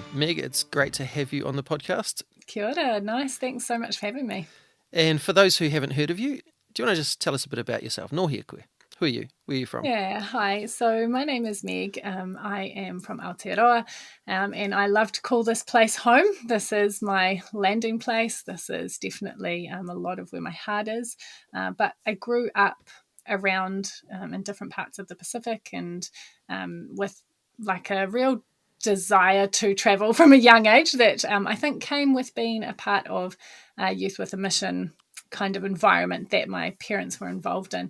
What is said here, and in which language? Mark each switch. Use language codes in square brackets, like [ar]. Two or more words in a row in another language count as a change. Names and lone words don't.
[en] Meg, it's great to have you on the podcast. [mi] Kia ora, [en] nice. Thanks so much for having me. And for those who haven't heard of you, do you want to just tell us a bit about yourself? [mi] Nō hea koe. [en] Who are you? Where are you from? Yeah, hi. So my name is Meg. I am from Aotearoa, and I love to call this place home. This is my landing place. This is definitely a lot of where my heart is. But I grew up around in different parts of the Pacific and with like a real desire to travel from a young age that I think came with being a part of Youth with a Mission kind of environment that my parents were involved in.